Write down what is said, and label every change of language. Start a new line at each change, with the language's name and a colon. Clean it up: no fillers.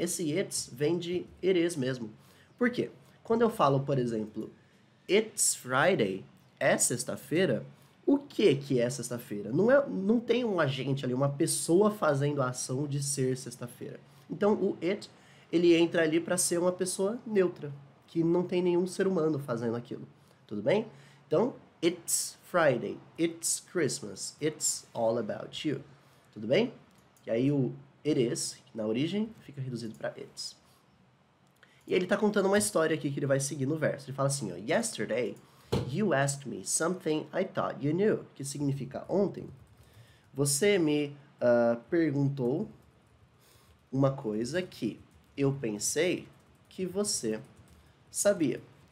Portuguese: Esse it's vem de it is mesmo. Por quê? Quando eu falo, por exemplo,
English: it's Friday,
Portuguese: é sexta-feira, o que é sexta-feira? Não tem um agente ali, uma pessoa fazendo a ação de ser sexta-feira. Então o it, ele entra ali para ser uma pessoa neutra, que não tem nenhum ser humano fazendo aquilo. Tudo bem?
English: Então, it's Friday, it's Christmas, it's all about you.
Portuguese: Tudo bem? E aí o it is, na origem, fica reduzido para it's. E ele está contando uma história aqui que ele vai seguir no verso. Ele fala assim, ó,
English: Yesterday, you asked me something I thought you knew,
Portuguese: que significa ontem. Você me perguntou uma coisa que eu pensei que você sabia.